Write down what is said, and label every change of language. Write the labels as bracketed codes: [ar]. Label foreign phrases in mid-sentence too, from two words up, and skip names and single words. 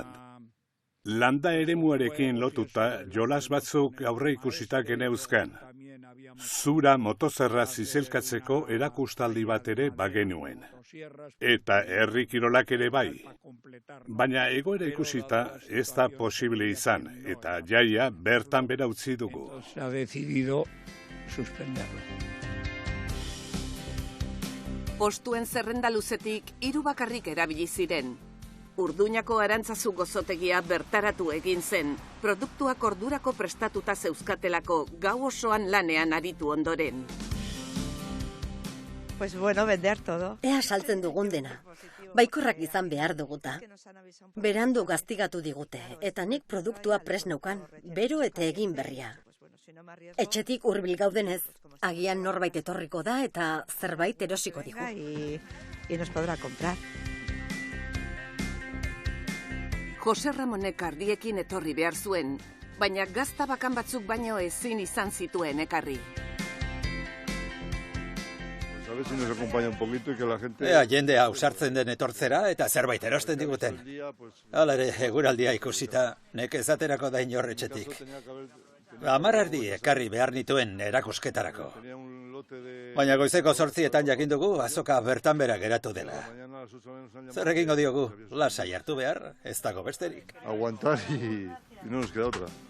[eu] Landa eremuarekin lotuta jolas batzuk aurre ikusita geneuzkan. Zura motozerra zizelkatzeko erakustaldi bat ere bagenuen. Eta herri kirolak ere bai. Baina egoera ikusita ez da posible izan, eta jaia bertan bera utzi dugu. [es] Se ha decidido suspenderlo. [eu] Postuen zerrenda luzetik 3 bakarrik erabili ziren. Urduñako Arantzazu gozotegia bertaratu egin zen, produktuak ordurako prestatuta zeuzkatelako gau osoan lanean aritu ondoren. [es] Pues bueno, vender todo. [eu] Ea saltzen dugun dena. Baikorrak izan behar duguta. Berandu gaztigatu digute, eta nik produktua prest neukan, bero eta egin berria. Etxetik hurbil gaudenez, agian norbait etorriko da eta zerbait erosiko digu. [es] Y nos podrá comprar. [eu] Jose Ramonek ardiekin etorri behar zuen, baina gazta bakan batzuk baino ezin izan zituen ekarri. [es] A ver si nos acompaña un poquito y que la gente... [eu] jendea ausartzen den etortzera eta zerbait erosten diguten. Hala ere, eguraldia ikusita, nekez aterako da inor etxetik. 10 erdi ekarri behar nituen erakusketarako. Baina goizeko 8etan jakin dugu azoka bertan bera geratu dela. Zer egingo diogu, lasai hartu behar, ez dago besterik. [es] Aguantar y no nos queda otra.